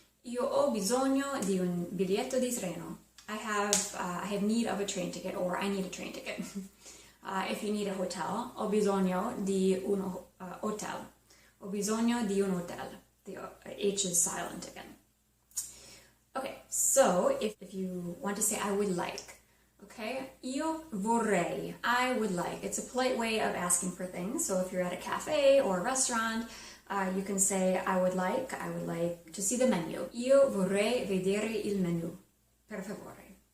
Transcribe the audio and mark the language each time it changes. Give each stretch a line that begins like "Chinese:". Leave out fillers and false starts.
Italian: Io ho bisogno di un biglietto di treno.
English: I have need of a train ticket, or I need a train ticket. If you need a hotel,
Italian: ho bisogno di un hotel. Ho bisogno di un hotel.
English: The H is silent again. Okay, so if you want to say I would like, okay,
Italian: io vorrei,
English: I would like. It's a polite way of asking for things. So if you're at a cafe or a restaurant, you can say I would like to see the menu.
Italian: Io vorrei vedere il menu, per favore.